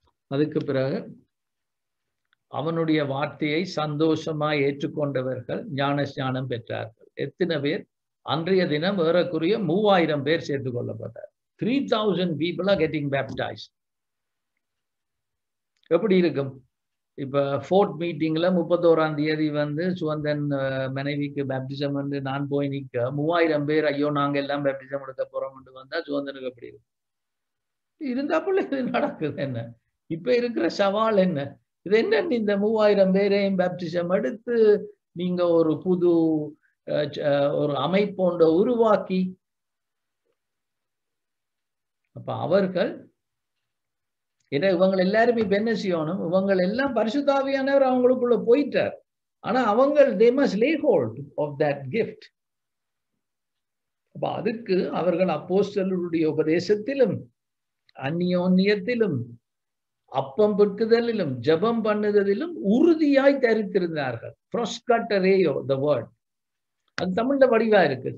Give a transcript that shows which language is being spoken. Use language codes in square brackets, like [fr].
[ta] அதுக்கு பிறகு அவனுடைய வார்த்தையை சந்தோஷமாய் ஏற்றுக்கொண்டவர்கள் ஞானஸ்நானம் பெற்றார்கள். எத்தனை பேர்? அன்றைய தினம் ஏறக்குறைய 3000 பேர் சேர்த்து கொள்ளப்பட்டார். [en] 3000 people are getting baptized. [ta] எப்படி இருக்கும்? இப்ப ஃபோர்த் மீட்டிங்ல 31ஆம் தேதி வந்து சுவந்தன் மனைவிக்கு பேப்டிசம் வந்து நான் போய் நிற்க 3000 பேர் ஐயோ நாங்க எல்லாம் பேப்டிசம் எடுக்க போறோம் வந்தா சுவந்தனுக்கு எப்படி இருக்கும்? இருந்தாப்புல இது நடக்குது என்ன? இப்ப இருக்கிற சவால் என்ன? இது என்ன? இந்த 3000 பேரையும் பேப்டிசம் எடுத்து நீங்க ஒரு புது ஒரு அமைப்போன்ற உருவாக்கி, அப்ப அவர்கள் இவங்க எல்லாருமே இப்ப என்ன செய்யணும்? இவங்க எல்லாம் பரிசுத்த ஆவியானவர் அவங்களுக்குள்ள போயிட்டார். ஆனா அவங்க [en] they must lay hold of that gift. [ta] அப்ப அதுக்கு அவர்கள் அப்போஸ்தலருடைய உபதேசத்திலும் அந்நியோன்யத்திலும் அப்பம் பெற்குதலிலும் ஜெபம் பண்ணுதலிலும் உறுதியாய் தரித்திருந்தார்கள். proscatereo the word. அது தமிழ்ல வடிவா இருக்கு.